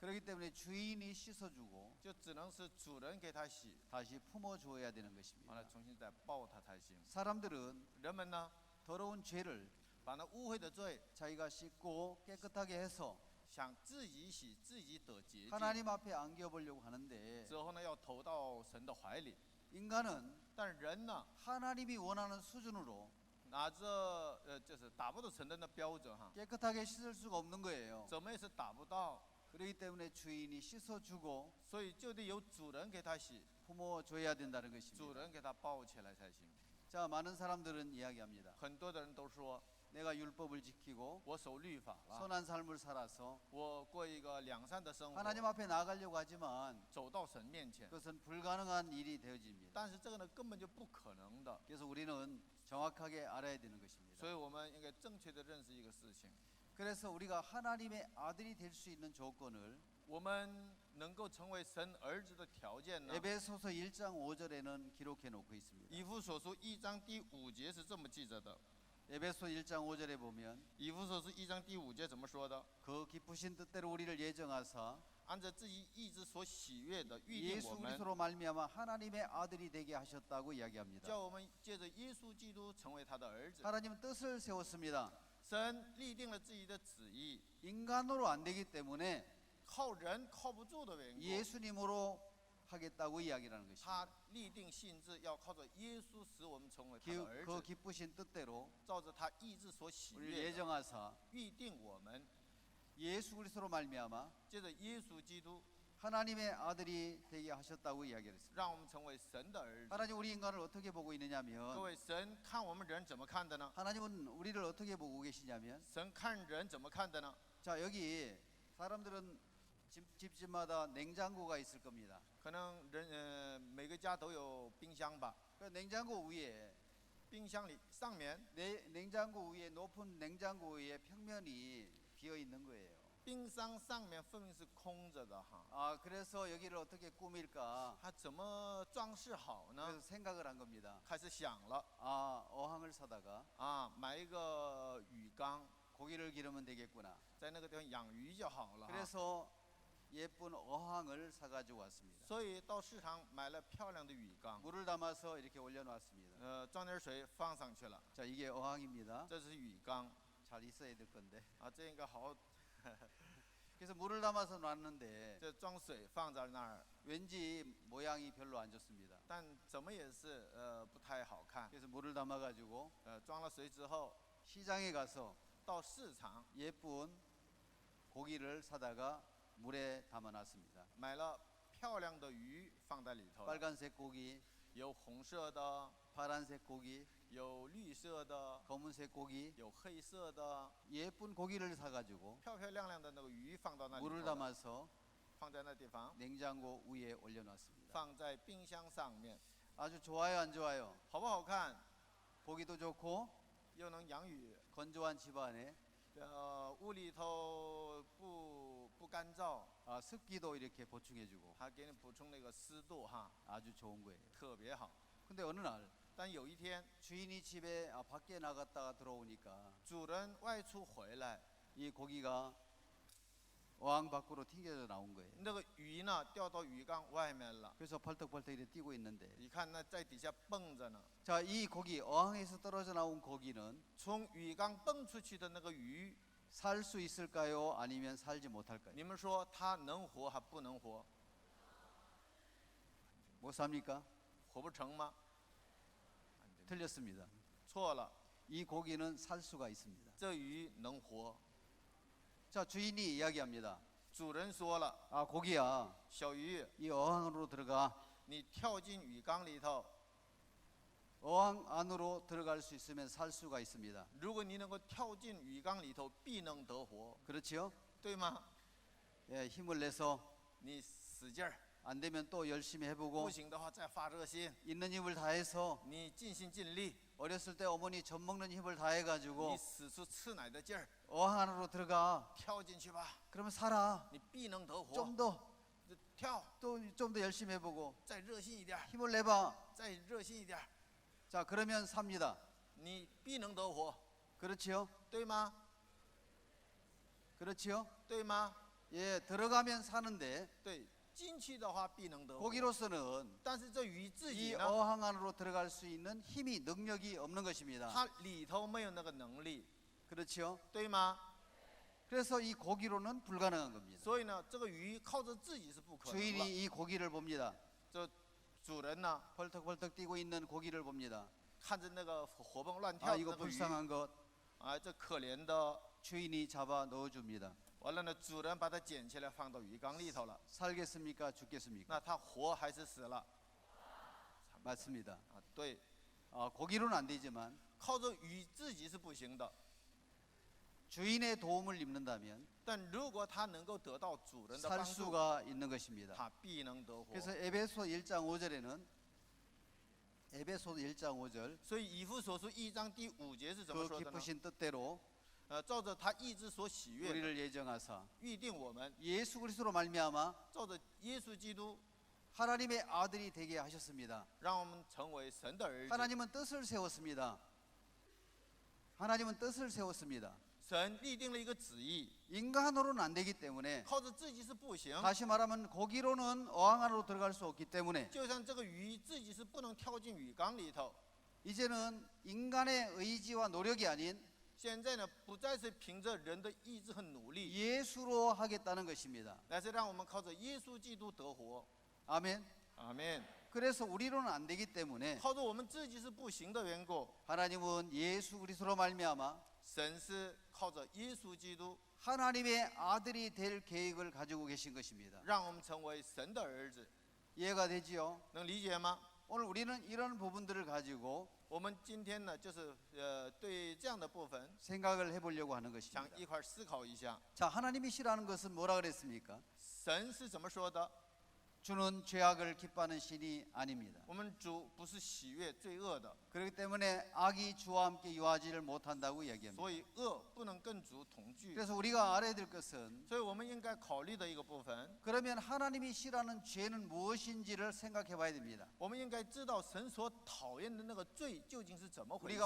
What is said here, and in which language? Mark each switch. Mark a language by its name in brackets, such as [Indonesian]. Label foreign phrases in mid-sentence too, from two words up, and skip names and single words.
[Korean] 그렇기 때문에 주인이 씻어주고 [Chinese] 就只能是主人给它洗， [Korean] 다시 품어줘야 되는 [Chinese] 完 [Korean] 것입니다. [Chinese] 了重新再抱它才行。 [Korean] 사람들은 [Chinese] 人们呢， [Korean] 더러운 죄를 [Chinese] 把那污秽的罪 [Korean] 자기가 씻고 깨끗하게 해서 [Chinese] 想自己洗，自己得洁净， [Korean] 하나님 앞에 안겨보려고 하는데 [Chinese] 之后呢要投到神的怀里。 [Korean] 인간은 [Chinese] 但人呢， [Korean] 하나님이 원하는 수준으로 [Chinese] 拿着就是达不到神人的标准哈， [Korean] 깨끗하게 씻을 수가 없는 거예요. [Chinese] 怎么也是达不到， [Korean] 그렇기 때문에 주인이 씻어주고 [Chinese] 所以就得由主人给它洗， [Korean] 품어줘야 된다는 [Chinese] 主 [Korean] 것입니다. [Chinese] 人给它抱起来才行。 [Korean] 자, 많은 사람들은 이야기합니다. [Chinese] 很多的人都说 [Korean] 내가 율법을 지키고 [Chinese] 我守律法了， [Korean] 선한 삶을 살아서 [Chinese] 我过一个良善的生活， [Korean] 하나님 앞에 나가려고 하지만 [Chinese] 走到神面前， [Korean] 그것은 불가능한 일이 되어집니다. [Chinese] 但是这个呢根本就不可能的， [Korean] 그래서 우리는 정확하게 알아야 되는 것입니다. [Chinese] 所以我们应该正确的认识一个事情， [Korean] 그래서 우리가 하나님의 아들이 될 수 있는 조건을 [Chinese] 我们能够成为神儿子的条件呢， [Korean] 에베소서 1장 5절에는 기록해 놓고 있습니다. [Chinese] 以弗所书1章第5节是这么记着的。 [Korean] 에베소 1장 5절에 보면 [Chinese] 以弗所书1章第5节怎么说的？ [Korean] 그 기쁘신 뜻대로 우리를 예정하사 [Chinese] 按照自己意志所喜悦的预定 [Korean] 예수 [Chinese] 我们， [Korean] 그리스도로 말미암아 하나님의 아들이 되게 하셨다고 이야기합니다. [Chinese] 叫我们借着耶稣基督成为他的儿子。 [Korean] 하나님은 뜻을 세웠습니다. [Chinese] 神立定了自己的旨意， [Korean] 인간으로 안 되기 때문에 [Chinese] 靠人靠不住的缘故， [Korean] 예수님으로 하겠다고 이야기하는 것입니다. [Chinese] 他立定性质要靠着耶稣使我们成为他的儿 [Korean] 그 [Chinese] 子， [Korean] 기쁘신 뜻대로 [Chinese] 照着他意志所喜 [Korean] 우리를 [Chinese] 悦的 [Korean] 예정하사 [Chinese] 预定我们， [Korean] 예수 그리스도로 말미암아 [Chinese] 借着耶稣基督 [Korean] 하나님의 아들이 되게 하셨다고 이야기했습니다. [Chinese] 让我们成为神的儿子。 [Korean] 하나님 우리 인간을 어떻게 보고 [Chinese] 各 [Korean] 있느냐면 [Chinese] 位，神看我们人怎么看的呢？ [Korean] 하나님은 우리를 어떻게 보고 계시냐면 [Chinese] 神看人怎么看的呢？ [Korean] 자 여기 사람들은 집집마다 냉장고가 있을 겁니다. [Chinese] 可能人每个家都有冰箱吧， [Korean] 그 냉장고 위에 [Chinese] 冰箱里上面 [Korean] 냉장고 위에 높은 냉장고 위에 평면이 비어 있는 거예요. [Chinese] 冰箱上面分明是空着的哈， [Korean] 아 그래서 여기를 어떻게 꾸밀까? [Chinese] 他怎么装饰好呢 [Korean] 그래서 ？ 생각을 한 겁니다. [Chinese] 开始想了 [Korean] 아 어항을 사다가 [Chinese] 啊，买一个鱼缸， [Korean] 고기를 기르면 되겠구나. [Chinese] 在那个地方养鱼就好了哈。 [Korean] 그래서 예쁜 어항을 사가지고 왔습니다. [Chinese] 所以到市场买了漂亮的鱼缸， [Korean] 물을 담아서 이렇게 올려놨습니다. [Chinese] 装点水放上去了， [Korean] 자 이게 어항입니다. [Chinese] 这是鱼缸 [Korean] 잘 있어야 될 건데. [Chinese] 啊，这应该好好， [Korean] 그래서 물을 담아서 놨는데 [Chinese] 这装水放在那儿， [Korean] 왠지 모양이 별로 안 좋습니다. [Chinese] 但怎么也是不太好看。 [Korean] 그래서 물을 담아가지고 [Chinese] 装了水之后， [Korean] 시장에 가서 [Chinese] 到市场 [Korean] 예쁜 고기를 사다가 물에 담아놨습니다. [Chinese] 买了漂亮的鱼放在里头了， [Korean] 빨간색 고기, [Chinese] 有红色的， [Korean] 파란색 고기, [Chinese] 有绿色的， [Korean] 검은색 고기, [Chinese] 有黑色的， [Korean] 예쁜 고기를 사가지고 [Chinese] 漂漂亮亮的那个鱼放到那里 [Korean] 물을 [Chinese] 头了， [Korean] 담아서 [Chinese] 放在那地方， [Korean] 냉장고 위에 올려놨습니다. [Chinese] 放在冰箱上面， [Korean] 아주 좋아요, 안 좋아요? [Chinese] 好不好看？ [Korean] 보기도 좋고 [Chinese] 又能养鱼， [Korean] 건조한 집안에 [Chinese] 屋里头不干燥， [Korean] 습기도 이렇게 보충해주고 [Chinese] 还给你补充那个湿度哈， [Korean] 아주 좋은 거예요. [Chinese] 特别好。 [Korean] 근데 어느 날 [Chinese] 但有一天， [Korean] 주인이 집에 밖에 나갔다가 들어오니까 [Chinese] 主人外出回来， [Korean] 이 고기가 어항 밖으로 튕겨져 나온 거예요. [Chinese] 那个鱼呢掉到鱼缸外面了。 [Korean] 그래서 펄떡펄떡 이렇게 뛰고 있는데 [Chinese] 你看那在底下蹦着呢。 [Korean] 자, 이 고기 어항에서 떨어져 나온 고기는 [Chinese] 从鱼缸蹦出去的那个鱼， [Korean] 살 수 있을까요? 아니면 살지 못할까요? [Chinese] 你们说它能活还不能活？ [Korean] 못 삽니까? [Chinese] 活不成吗？ [Korean] 틀렸습니다. [Chinese] 错了， [Korean] 이 고기는 살 수가 있습니다. [Chinese] 这鱼能活。 [Korean] 자, 주인이 이야기합니다. [Chinese] 主人说了， [Korean] 고기야, [Chinese] 小鱼， [Korean] 이 어항으로 들어가. [Chinese] 你跳进鱼缸里头， [Korean] 어항 안으로 들어갈 수 있으면 살 수가 있습니다. [Chinese] 如果你能够跳进鱼缸里头，必能得活， [Korean] 그렇지요? [Chinese] 对吗？ [Korean] 예, 힘을 내서 [Chinese] 你使劲儿， [Korean] 안 되면 또 열심히 [Chinese] 不 [Korean] 해보고 [Chinese] 行的话再发热心， [Korean] 있는 힘을 다해서 [Chinese] 你尽心尽力， [Korean] 어렸을 때 어머니 젖 먹는 힘을 [Chinese] 你 [Korean] 다해가지고 [Chinese] 使出吃奶的劲儿， [Korean] 어항 안으로 들어가. [Chinese] 跳进去吧， [Korean] 그러면 살아. [Chinese] 你必能得活。 [Korean] 좀 더, [Chinese] 跳， [Korean] 또 좀 더 열심히 해보고 [Chinese] 再热心一点儿， [Korean] 힘을 내봐. [Chinese] 再热心一点儿， [Korean] 자, 그러면 삽니다. [Chinese] 你必能得活， [Korean] 그렇지요? [Chinese] 对吗？ [Korean] 그렇지요? [Chinese] 对吗？ [Korean] 예, 들어가면 사는데 [Chinese] 对，进去的话必能得活。 [Korean] 고기로서는 [Chinese] 但是这鱼自 [Korean] 이 [Chinese] 己呢， [Korean] 어항 안으로 들어갈 수 있는 힘이 능력이 없는 것입니다. [Chinese] 它里头没有那个能力， [Korean] 그렇지요? [Chinese] 对吗？ [Korean] 그래서 이 고기로는 불가능한 겁니다. [Chinese] 所以呢，这个鱼靠着自己是不可能的。 [Korean] 주인이 이 고기를 봅니다. [Chinese] 这主人呢， [Korean] 펄떡펄떡 뛰고 있는 고기를 봅니다. [Chinese] 看着那个活蹦乱跳的 [Korean] 이거 [Chinese] 那个鱼， [Korean] 불쌍한 것. [Chinese] 这可怜的， [Korean] 주인이 잡아 넣어줍니다. [Chinese] 完了呢，主人把它捡起来放到鱼缸里头了。 [Korean] 살겠습니까? 죽겠습니까? [Chinese] 那它活还是死了？ [Korean] 맞습니다. [Chinese] 对， [Korean] 고기로는 안 되지만 [Chinese] 靠着鱼自己是不行的。 [Korean] 주인의 도움을 입는다면 [Chinese] 但如果它能够得到主人的 [Korean] 살 [Chinese] 帮助， [Korean] 수가 있는 것입니다. [Chinese] 它必能得活。 [Korean] 그래서 에베소 1장 5절에는 에베소 1장 5절 [Chinese] 所以以弗所书1章第5节是怎么 [Korean] 그 [Chinese] 说的呢？ [Korean] 기쁘신 뜻대로 [Chinese] 照着他意志所喜悦的， [Korean] 우리를 예정하사 [Chinese] 预定我们 [Korean] 예수 그리스도로 말미암아 [Chinese] 照着耶稣基督， [Korean] 하나님의 아들이 되게 하셨습니다. [Chinese] 让我们成为神的儿子。 [Korean] 하나님은 뜻을 세웠습니다. 하나님은 뜻을 세웠습니다. [Chinese] 神立定了一个旨意， [Korean] 인간으로는 안 되기 때문에 [Chinese] 靠着自己是不行。 [Korean] 다시 말하면 고기로는 어항 안으로 들어갈 수 없기 때문에 [Chinese] 就像这个鱼自己是不能跳进鱼缸里头。 [Korean] 이제는 인간의 의지와 노력이 아닌 [Chinese] 现在呢，不再是凭着人的意志和努力， [Korean] 예수로 하겠다는 것입니다. [Chinese] 乃是让我们靠着耶稣基督得活。 [Korean] 아멘. [Chinese] 阿门。 [Korean] 그래서 우리로는 안 되기 때문에 [Chinese] 靠着我们自己是不行的缘故， [Korean] 하나님은 예수 그리스도로 말미암아 [Chinese] 神是靠着耶稣基督， [Korean] 하나님의 아들이 될 계획을 가지고 계신 것입니다. [Chinese] 让我们成为神的儿子。 [Korean] 이해가 되지요? [Chinese] 能理解吗？ [Korean] 오늘 우리는 이런 부분들을 가지고 [Chinese] 我们今天呢，就是对这样的部分， [Korean] 생각을 해보려고 하는 [Chinese] 想 [Korean] 것입니다. [Chinese] 一块儿思考一下， [Korean] 자, 하나님이 싫어하는 것은 뭐라 그랬습니까? [Chinese] 神是怎么说的？ [Korean] 주는 죄악을 기뻐하는 신이 아닙니다. [Chinese] 我们主不是喜悦罪恶的， [Korean] 그렇기 때문에 악이 주와 함께 유하지를 못한다고 이야기합니다. [Chinese] 所以恶不能跟主同居。 [Korean] 그래서 우리가 알아야 될 것은 [Chinese] 所以我们应该考虑的一个部分， [Korean] 그러면 하나님이 싫어하는 죄는 무엇인지를 생각해 봐야 됩니다. [Chinese] 我们应该知道神所讨厌的那个罪究竟是怎么回事